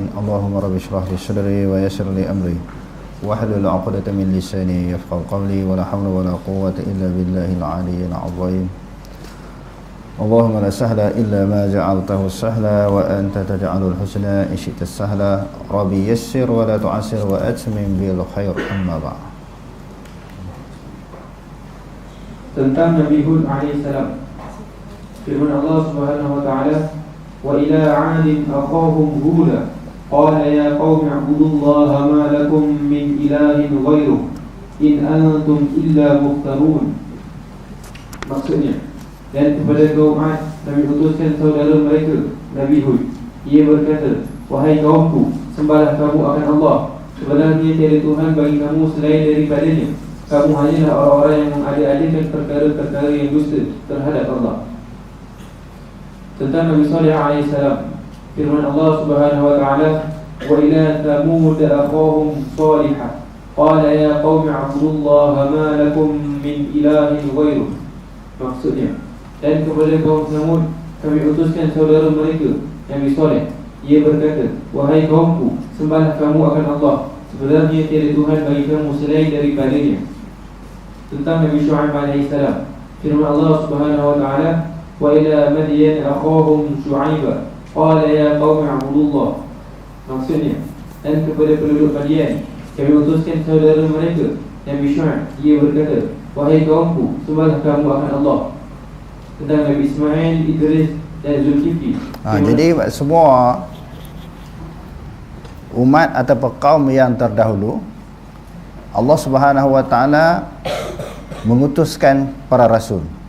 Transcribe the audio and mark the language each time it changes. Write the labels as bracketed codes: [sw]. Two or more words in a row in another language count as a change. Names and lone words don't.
[ar] اللهم رب اشرح لي صدري ويسر لي أمري واحلل عقدة من لساني يفقهوا قولي ولا حول ولا قوة إلا بالله العلي العظيم. اللهم لا سهل إلا ما جعلته سهلا وأنت تجعل الحسنى إن شئت سهلا. رب يسر ولا تعسر وأتمم بالخير. أما بعد. [ms] Tentang Nabi Hud alaihissalam, firman Allah [ar] سبحانه وتعالى, وإلى عاد أقاهم هدى قال يا قوم اعبدوا الله ما لكم من إله غيره إن أنتم إلا مفترون. [ms] Maksudnya, dan kepada kaum 'Ad kami utuskan saudara mereka Nabi Hud. Ia berkata, wahai kaumku, sembahlah kamu akan Allah, sebenarnya tiada Tuhan bagi kamu selain daripadanya. Kamu hanyalah orang-orang yang mengada-adakan perkara-perkara yang dusta terhadap Allah. Tentang Nabi Saleh alaihissalam, firman Allah [ar] سبحانه وتعالى, وإلى ثمود أخاهم صالحا قال يا قوم اعبدوا الله ما لكم من إله غيره. [ms] Maksudnya, dan kepada kaum Thamud kami utuskan saudara mereka Nabi Saleh. Ia berkata, wahai kaumku, sembahlah kamu akan Allah, sebenarnya tiada Tuhan bagi kamu selain daripadanya. Tentang Nabi Syu'aib alaihissalam, firman Allah [ar] سبحانه وتعالى, وإلى مدين أخاهم شعيبا قال يا قوم اعبدوا الله. [ms] Maksudnya, dan kepada penduduk Madian kami utuskan saudara mereka Nabi Syu'aib. Ia berkata, wahai kaumku, sembahlah kamu akan Allah. Tentang Nabi Ismail, Idris dan Zulkifli. Jadi semua umat atau kaum yang terdahulu, Allah [ar] سبحانه وتعالى [ms] mengutuskan para rasul.